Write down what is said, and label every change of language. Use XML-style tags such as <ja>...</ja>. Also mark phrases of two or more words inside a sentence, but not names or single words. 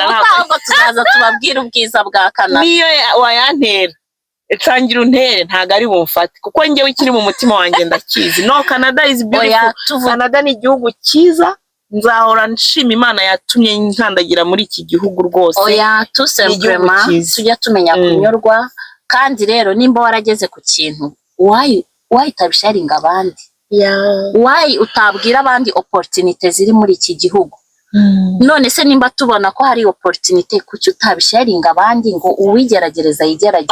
<rw>ntabwo tuzaza tubabwira ubwiza bwa Canada niyo wayantera ecangira untere ntago ari bumfate kuko njyewe ikiri mu mutima wanjye ndakizi no</rw> <en>Canada is beautiful</en> <rw>Canada ni igihugu cyiza nzahora nshima Imana yatumye nkandagira muri iki gihugu rwose oya</rw> <fr>tout simplement</fr> <rw>tujya tumenya kunyurwa kandi rero nimba warageze ku kintu why utabisharinga abandi why utabwira abandi opportunity ziri muri iki gihugu none se nimba tubona ko hari opportunity kuki utabisharinga abandi ngo uwigeragereza yigerageze</rw>